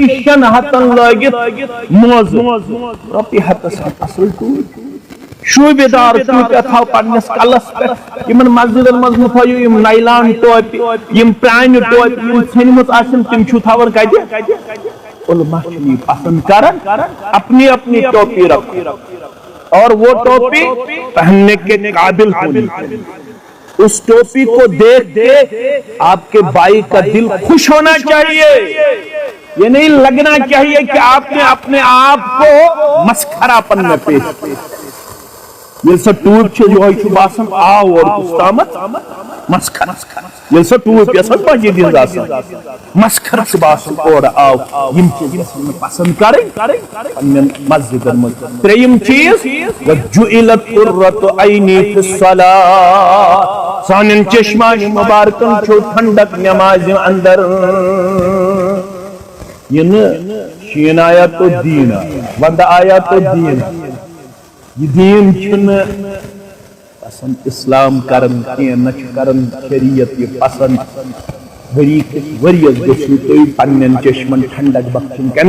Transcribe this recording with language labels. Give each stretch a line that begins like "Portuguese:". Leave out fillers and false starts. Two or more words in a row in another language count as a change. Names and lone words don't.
Kashmiri: 6 ہتن لٲگِتھ موزٕ رۄپیہِ ہتس اصل ٹوٗپۍ شوٗبہِ دار ٹوٗپہِ تھاو پننِس کلس پٮ۪ٹھ یِمن مسجدن منٛز مہ تھٲیِو یِم نایلان ٹوپہِ یِم پرانہِ ٹوپہِ یِم ژھیٚنمٕژ آسن تِم چھِو تھاوان کتہِ علما چھِ یہِ پسند کران
Urdu: اپنی اپنی ٹوپی رکھو اور وہ ٹوپی پہننے کے قابل ہونی اس ٹوپی کو دیکھ کے آپ کے بھائی کا دل خوش ہونا چاہیے یہ نہیں لگنا چاہیے کہ آپ نے اپنے آپ کو مسخرہ پن میں پیش
Kashmiri: ییٚلہِ سۄ ٹوٗپۍ چھِ یِہوے چھُ باسان آور کُس تامتھ مسخر ییٚلہِ سۄ ٹوٗپۍ یۄس مسجد ہٕنٛز آسان مسخر چھُ باسان اورٕ آو یِم چیٖز گژھن نہٕ پسند کرٕنۍ پننٮ۪ن مسجدن منٛز ترٛیٚیِم چیٖز
Arabic: وَجُعِلَتْ قُرَّةُ عَيْنِي فِي الصَّلَاةِ
Kashmiri: سانٮ۪ن چشمانہِ مُبارکن چھُ ٹھنڈک نٮ۪مازِ اندر یہِ نہٕ شیٖن آیا تو دیٖن آیا ونٛدٕ آیا تو دیٖن یہ دین چھُنہٕ پسند اسلام کرن کینٛہہ نہ چھُ کران شریعت یہِ پسند ؤری کِس ؤرِیس گٔژھِو تُہۍ پننٮ۪ن چشمن ٹھنڈک بخشِنۍ کمہِ